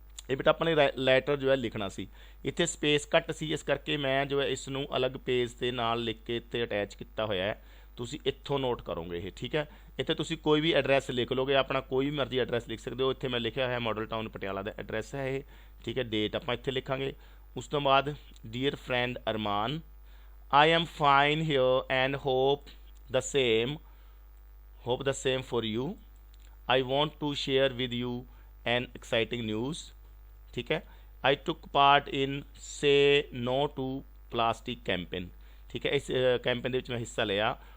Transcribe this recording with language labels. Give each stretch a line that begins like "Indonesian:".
Punjabi: ਇਹ ਬੇਟਾ ਆਪਣੇ ਲੈਟਰ ਜੋ ਹੈ ਲਿਖਣਾ ਸੀ। ਇੱਥੇ ਸਪੇਸ ਘੱਟ ਸੀ, ਇਸ ਕਰਕੇ ਮੈਂ ਜੋ ਹੈ ਇਸ ਨੂੰ ਅਲੱਗ ਪੇਜ ਦੇ ਨਾਲ ਲਿਖ ਕੇ ਇੱਥੇ ਅਟੈਚ ਕੀਤਾ ਹੋਇਆ ਹੈ। ਤੁਸੀਂ ਇੱਥੋਂ ਨੋਟ ਕਰੋਗੇ ਇਹ, ਠੀਕ ਹੈ। ਇੱਥੇ ਤੁਸੀਂ ਕੋਈ ਵੀ ਐਡਰੈਸ ਲਿਖ ਲਓਗੇ, ਆਪਣਾ ਕੋਈ ਵੀ ਮਰਜ਼ੀ ਐਡਰੈਸ ਲਿਖ ਸਕਦੇ ਹੋ। ਇੱਥੇ ਮੈਂ ਲਿਖਿਆ ਹੋਇਆ ਮਾਡਲ ਟਾਊਨ ਪਟਿਆਲਾ ਦਾ ਐਡਰੈਸ ਹੈ ਇਹ, ਠੀਕ ਹੈ। ਡੇਟ ਆਪਾਂ ਇੱਥੇ ਲਿਖਾਂਗੇ। ਉਸ ਤੋਂ ਬਾਅਦ dear friend Arman,
English: I am fine here and the same hope the same for you. I want to share with you an exciting news.
Hindi: ठीक है,
English: I took part in say no to plastic campaign.
Hindi: ठीक है, इस campaign
Punjabi: ਦੇ ਵਿੱਚ ਮੈਂ ਹਿੱਸਾ ਲਿਆ.